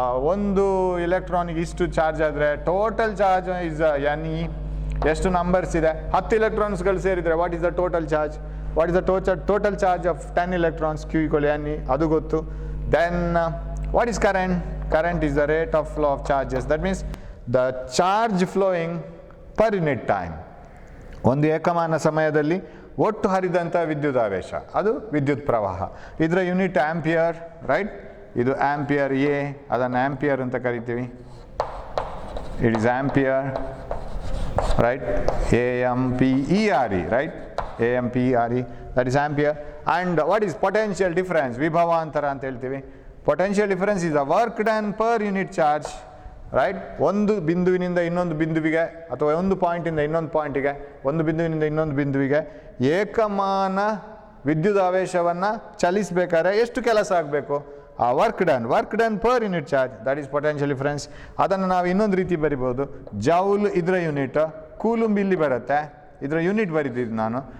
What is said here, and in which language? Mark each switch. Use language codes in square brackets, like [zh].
[kn] ಒಂದು ಇಲೆಕ್ಟ್ರಾನಿಗೆ ಇಷ್ಟು ಚಾರ್ಜ್ ಆದರೆ [en] Total charge is n e. [kn] ಎಷ್ಟು ನಂಬರ್ಸ್ ಇದೆ? [en] 10 [kn] ಎಲೆಕ್ಟ್ರಾನ್ಸ್ಗಳು ಸೇರಿದರೆ [en] What is the total charge? What is the total charge of 10 electrons? Q equal n e, [kn] ಅದು ಗೊತ್ತು. [en] Then what is current? Current is the rate of flow of charges. That means the charge flowing per unit time. [kn] ಒಂದು ಏಕಮಾನ ಸಮಯದಲ್ಲಿ ಒಟ್ಟು ಹರಿದಂಥ ವಿದ್ಯುತ್ ಆವೇಶ, ಅದು ವಿದ್ಯುತ್ ಪ್ರವಾಹ. ಇದರ ಯೂನಿಟ್ ಆಂಪಿಯರ್, ರೈಟ್? ಇದು ಆಂಪಿಯರ್ ಎ, ಅದನ್ನು ಆಂಪಿಯರ್ ಅಂತ ಕರಿತೀವಿ. [en] It is ampere, right? AMPERE, right? AMPERE, that is ampere. And what is potential difference? [kn] ವಿಭವಾಂತರ ಅಂತ ಹೇಳ್ತೀವಿ. [en] Potential difference is the work done per unit charge, right? [kn] ಒಂದು ಬಿಂದುವಿನಿಂದ ಇನ್ನೊಂದು ಬಿಂದುವಿಗೆ ಅಥವಾ ಒಂದು ಪಾಯಿಂಟಿಂದ ಇನ್ನೊಂದು ಪಾಯಿಂಟಿಗೆ, ಒಂದು ಬಿಂದುವಿನಿಂದ ಇನ್ನೊಂದು ಬಿಂದುವಿಗೆ ಏಕಮಾನ ವಿದ್ಯುತ್ ಆವೇಶವನ್ನು ಚಲಿಸಬೇಕಾದ್ರೆ ಎಷ್ಟು ಕೆಲಸ ಆಗಬೇಕು? [en] ಆ work done per unit charge, that is potential difference. [kn] ಅದನ್ನು ನಾವು ಇನ್ನೊಂದು ರೀತಿ ಬರಿಬೋದು. ಜೌಲ್ ಇದರ ಯೂನಿಟ್, ಕೂಲುಂಬ್ ಇಲ್ಲಿ ಬರುತ್ತೆ, ಇದರ ಯೂನಿಟ್ ಬರೀತಿದ್ದು ನಾನು.